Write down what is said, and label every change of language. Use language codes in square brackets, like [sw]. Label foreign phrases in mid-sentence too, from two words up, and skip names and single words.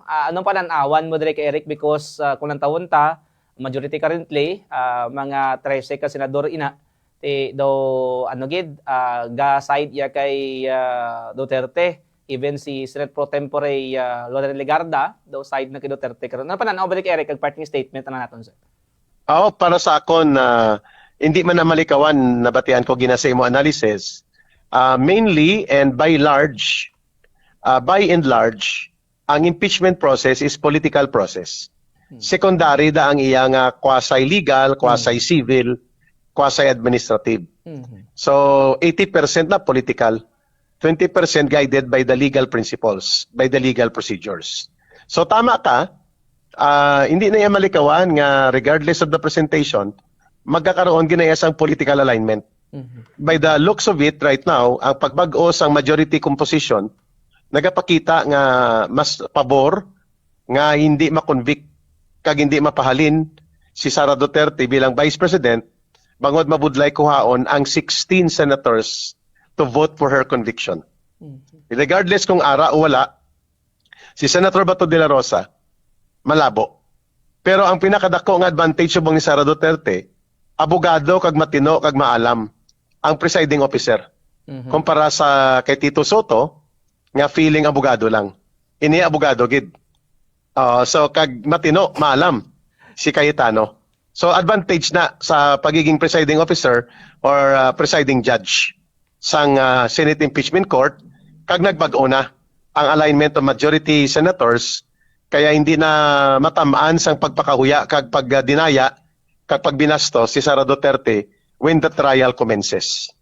[hil] Anong panan-awan mo dire kay Eric because kung lang tawon ta [en] majority currently [hil] mga 13 ka senador ina do ano gid ga side ya kay Duterte, even si Senate Pro Tempore Loren Legarda do side na kay Duterte karon. Ano pananaw balik Eric kag parting statement na naton sir? Para sa akon hindi man na malikawan nabatian ko ginasa mo analysis. [en] Mainly and by and large ang impeachment process is political process. [hil] Secondary da ang iyang [en] quasi-legal, quasi-civil, quasi-administrative. So 80% na political, 20% guided by the legal principles, by the legal procedures. [hil] So tama ka, hindi na yan malikawan nga [en] regardless of the presentation, [hil] magkakaroon ginayas ang [en] political alignment. By the looks of it right now, [hil] ang pagbag-o sang majority composition, nagapakita nga mas pabor nga hindi makonvict kag hindi mapahalin si Sara Duterte bilang Vice President, bangod mabudlay kuhaon ang 16 [en] senators to vote for her conviction. [hil] Regardless kung ara o wala, si Senator Bato de la Rosa, malabo. Pero ang pinakadako nga advantage subong ni Sara Duterte, abogado kag matino kag maalam ang presiding officer. Kumpara sa kay Tito Soto, nga feeling abogado lang. Ini abogado gid. So kag matino, maalam si Cayetano. So advantage na sa pagiging [en] presiding officer or presiding judge [hil] sang Senate Impeachment Court kag nagbag-o na ang [en] alignment of majority senators [hil] kaya hindi na matamaan sang pagpakahuya kag pagdinaya kag pagbinasto si Sara Duterte [en] when the trial commences.